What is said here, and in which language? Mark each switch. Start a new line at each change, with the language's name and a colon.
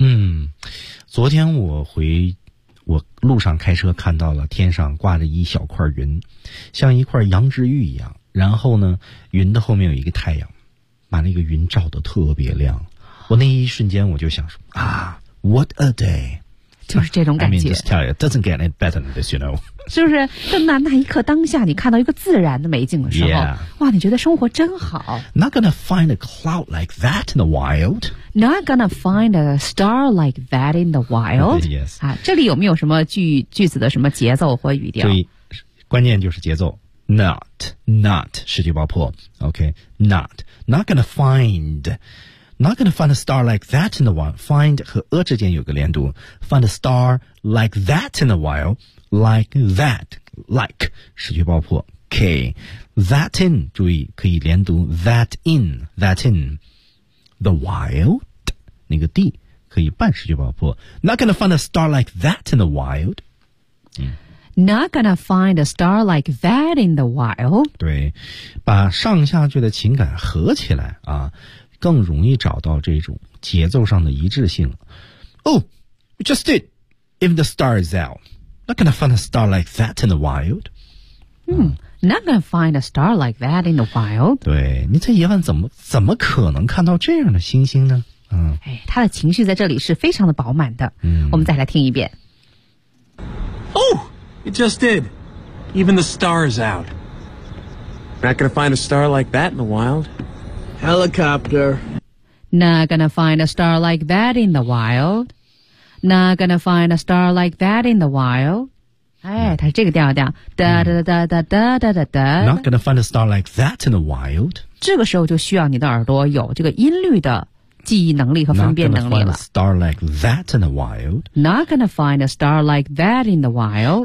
Chinese: 嗯，昨天我路上开车看到了天上挂着一小块云，像一块羊脂玉一样。然后呢，云的后面有一个太阳，把那个云照得特别亮。我那一瞬间我就想说啊 ，
English: What a day，
Chinese: 就是这种感觉。
English: I mean, just tell you, doesn't get any better than this, you know？
Chinese: 就是那一刻当下，你看到一个自然的美景的时候，
English: yeah.
Chinese: 哇，你觉得生活真好。
English: Not gonna find a cloud like that in the wild. Not gonna find a star like that in the wild. Yes，
Chinese: 啊，这里有没有什么句子的什么节奏或语调？所以关键就是节奏。Not 视觉爆破 ，OK，
English: not gonna find。 Not gonna find a star like that in the wild.
Chinese: Find 和 a 之间有个连读。
English: Find a star like that in the wild. Like that. Like 视觉爆破。K.
Chinese: That in 注意可以连读
English: that in the wild
Chinese: 那个 D 可以半视觉爆破。
English: Not gonna find a star like that in the wild.、嗯、Not gonna find a star like that in the wild.
Chinese: 对，把上下句的情感合起来啊。更容易找到这种节奏上的一致性。
English: Oh, we just did. Even the star is out. Not gonna find a star like that in the wild. Not gonna find a star like that in the wild.
Chinese: 对，你在野外怎么可能看到这样的星星呢？嗯，哎，他的情绪在这里是非常的饱满的。嗯，我们再来听一遍。
English: Oh, it just did. Even the star is out. Not gonna find a star like that in the wild. Helicopter. Not gonna find a star like that in the wild. Not gonna find a star like that in the wild.
Chinese: 哎，它是这个调调，哒哒哒哒哒哒哒哒。
English: Not gonna find a star like that in the wild。
Chinese: 这个时候就需要你的耳朵有这个音律的记忆能力和分辨能力了。
English: Not gonna find a star like that in the wild。 Not gonna find a star like that in the wild。